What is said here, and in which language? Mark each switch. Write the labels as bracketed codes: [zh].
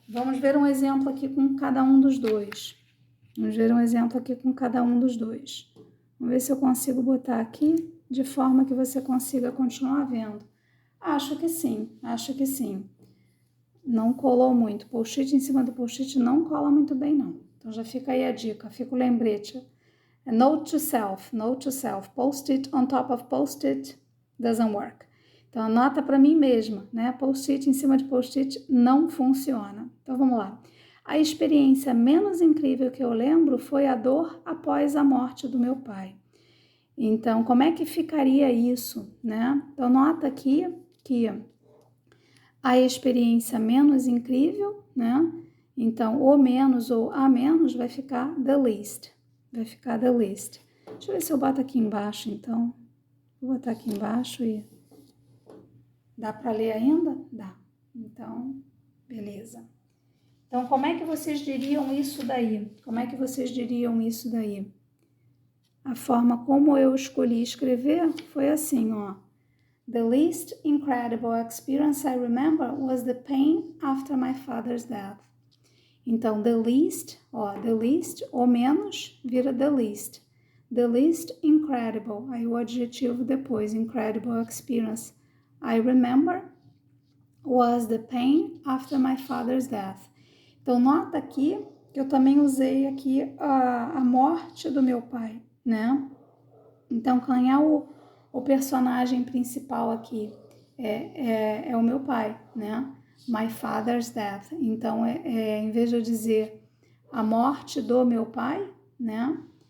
[pt] Vamos ver um exemplo aqui com cada um dos dois. Vamos ver um exemplo aqui com cada um dos dois. Vamos ver se eu consigo botar aqui de forma que você consiga continuar vendo. Acho que sim, acho que sim. Não colou muito. Post-it em cima do post-it não cola muito bem, não. Então já fica aí a dica, fica o lembrete. [en] Note to self, note to self. Post-it on top of post-it doesn't work. [pt] Então anota para mim mesma, né? Post-it em cima de post-it não funciona. Então vamos lá. A experiência menos incrível que eu lembro foi a dor após a morte do meu pai. Então, como é que ficaria isso, né? Então, nota aqui que a experiência menos incrível, né? Então, o menos ou a menos vai ficar [en] the least. [pt] Vai ficar [en] the least. [pt] Deixa eu ver se eu boto aqui embaixo, então. Vou botar aqui embaixo e... Dá para ler ainda? Dá. Então, beleza. Então, como é que vocês diriam isso daí? Como é que vocês diriam isso daí? A forma como eu escolhi escrever foi assim, ó. [en] The least incredible experience I remember was the pain after my father's death. [pt] Então, [en] the least, [pt] o menos, vira the least. [en] The least incredible, [pt] aí o adjetivo depois, [en] incredible experience I remember was the pain after my father's death. [pt] Então, nota aqui que eu também usei aqui a morte do meu pai, né? Então, quem é o personagem principal aqui? É o meu pai, né? [en] My father's death. [pt] Então, em vez de eu dizer a morte do meu pai, né?